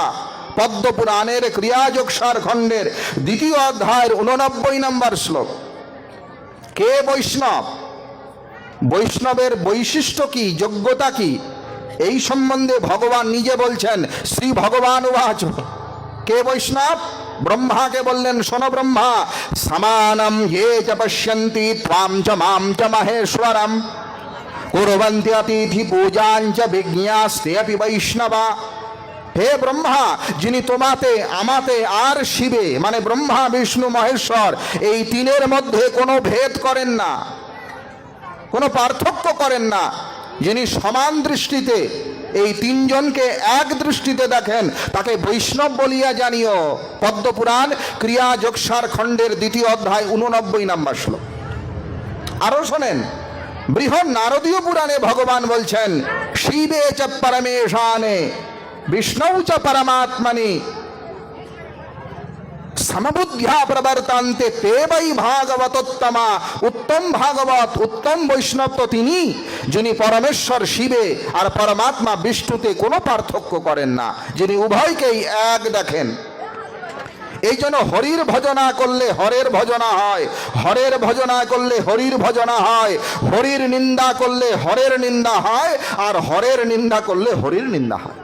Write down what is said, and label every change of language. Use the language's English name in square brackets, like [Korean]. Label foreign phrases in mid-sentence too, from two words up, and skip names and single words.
[Bangla] পদ্মপুরাণের ক্রিয়াযোগসার খণ্ডের 2য় অধ্যায়ের 89 নম্বর শ্লোক। কে বৈষ্ণব, বৈষ্ণবের বৈশিষ্ট্য কি, যোগ্যতা কি, এই সম্বন্ধে ভগবান নিজে বলছেন। শ্রী ভগবান উবাচ, কে বৈষ্ণব? ব্রহ্মাকে বললেন, শোনো ব্রহ্মা, [Sanskrit] সমানম ये च पश्यन्ति त्वां च मां च महेश्वरम कुर्वन्ति अतिथि पूजां च विज्ञास्ते अपि वैष्णवा। [Bangla] হে ব্রহ্মা, যিনি তোমাতে, আমাতে আর শিবে, মানে ব্রহ্মা বিষ্ণু মহেশ্বর, এই তিনের মধ্যে কোনো ভেদ করেন না, কোনো পার্থক্য করেন না, যিনি সমান দৃষ্টিতে এই তিনজনকে এক দৃষ্টিতে দেখেন, তাকে বৈষ্ণব বলিয়া জানিও। পদ্মপুরাণ ক্রিয়াযোগসার খণ্ডের 2য় অধ্যায় 89 নম্বর শ্লোক। আরো শোনেন, বৃহৎ নারদীয় পুরাণে ভগবান বলছেন, [Sanskrit] শিবে চ পরমেশানে বিষ্ণু চ পরমাত্মনি সমবুদ্ধ্যা প্রবর্তান্তে তে বৈ ভাগবতোত্তমা। [Bangla] উত্তম ভাগবত, উত্তম বৈষ্ণব তো তিনি, যিনি পরমেশ্বর শিবে আর পরমাত্মা বিষ্ণুতে কোনো পার্থক্য করেন না, যিনি উভয়কেই এক দেখেন। এই জন্য হরির ভজনা করলে হরের ভজনা হয়, হরের ভজনা করলে হরির ভজনা হয়, হরির নিন্দা করলে হরের নিন্দা হয়, আর হরের নিন্দা করলে হরির নিন্দা হয়।